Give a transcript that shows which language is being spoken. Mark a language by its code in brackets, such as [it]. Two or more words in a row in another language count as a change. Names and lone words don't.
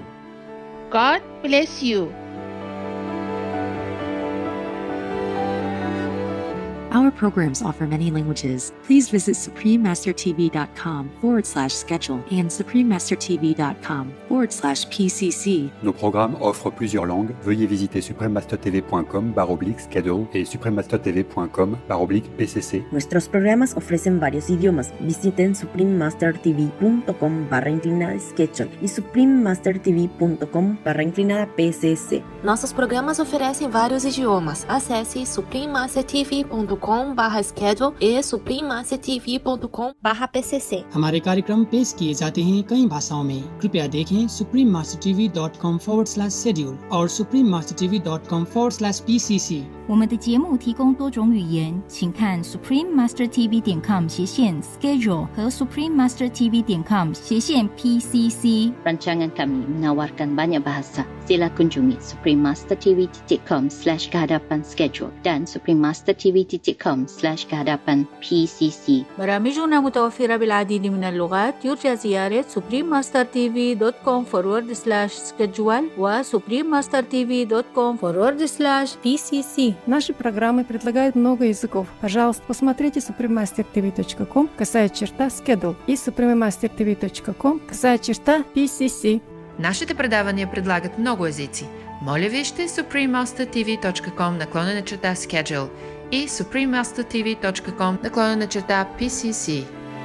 [en] God bless you. Our programs offer many languages. Please visit suprememastertv.com/schedule and suprememastertv.com/PCC. [fr] Nos programmes offrent plusieurs langues. Veuillez visiter suprememastertv.com/schedule et suprememastertv.com/PCC. [es] Nuestros programas ofrecen varios idiomas. Visiten suprememastertv.com/schedule e suprememastertv.com/PCC. [pt] Nossos programas oferecem vários idiomas. Acesse suprememastertv.com/schedule e suprememastertv.com/PCC. [hi] हमारे कार्यक्रम पेश किए जाते हैं कई भाषाओं में. कृपया देखें suprememastertv.com/schedule और suprememastertv.com/PCC. [zh] 我们的节目提供多种语言，请看 suprememastertv.com/schedule 和 suprememastertv.com/PCC. [ms] Rancangan kami menawarkan banyak bahasa. Sila kunjungi suprememastertv.com/kehadapan-schedule dan suprememastertv.com/kehadapan-PCC. [ar] برامجنا متوفرة بالعديد من اللغات. يرجى زيارة suprememastertv.com/schedule و suprememastertv.com/PCC. [ru] Наши программы предлагают много языков. Пожалуйста, посмотрите suprememastertv.com/schedule и suprememastertv.com/PCC. [bg] Нашите предавания предлагат много езици. Моля вижте suprememastertv.com/schedule и suprememastertv.com/PCC.